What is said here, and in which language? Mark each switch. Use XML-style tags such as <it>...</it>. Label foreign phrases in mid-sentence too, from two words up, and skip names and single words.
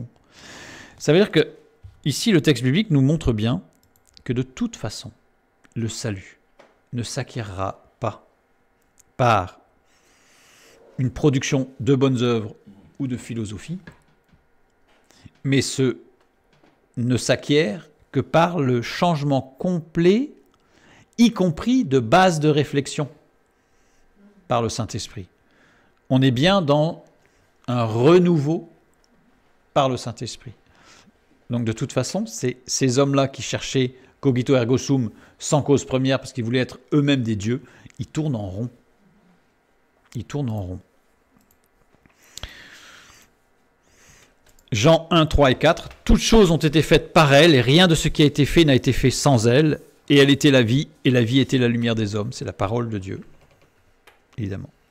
<fr>Ça veut dire que, ici, le texte biblique nous montre bien que de toute façon, le salut ne s'acquérera pas par une production de bonnes œuvres ou de philosophie, mais ne s'acquiert que par le changement complet, y compris de base de réflexion, par le Saint-Esprit. On est bien dans un renouveau par le Saint-Esprit. Donc de toute façon, c'est ces hommes-là qui cherchaient</fr> <la>cogito ergo sum</la> <fr>sans cause première, parce qu'ils voulaient être eux-mêmes des dieux, ils tournent en rond. Ils tournent en rond. Jean 1, 3 et 4, « Toutes choses ont été faites par elle, et rien de ce qui a été fait n'a été fait sans elle. Et elle était la vie, et la vie était la lumière des hommes. » C'est la parole de Dieu, évidemment.</fr>